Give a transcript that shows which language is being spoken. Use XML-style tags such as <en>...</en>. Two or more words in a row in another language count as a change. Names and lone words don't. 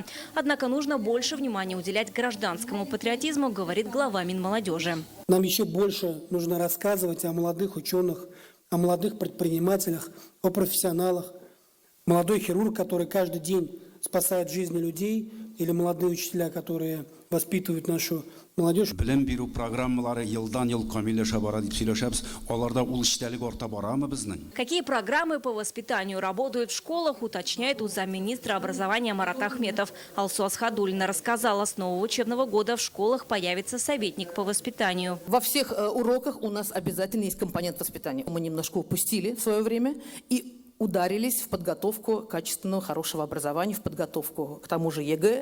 <ru>Однако нужно больше внимания уделять гражданскому патриотизму, говорит глава Минмолодежи. Нам еще больше нужно рассказывать о молодых ученых, о молодых предпринимателях, о профессионалах. Молодой хирург, который каждый день спасают жизни людей, или молодые учителя, которые воспитывают нашу молодежь.</ru> <tt>Білім беру программалары елдан ел камилләшә бара дип сөйләшәбез. Аларда ул эчтәлек арта барамы безнең?</tt> <ru>Какие программы по воспитанию работают в школах, уточняет у замминистра образования Марат Ахметов. Алсу Асхадуллина рассказала, с нового учебного года в школах появится советник по воспитанию. Во всех уроках у нас обязательно есть компонент воспитания. Мы немножко упустили в свое время и ударились в подготовку качественного, хорошего образования, в подготовку к тому же ЕГЭ.</ru>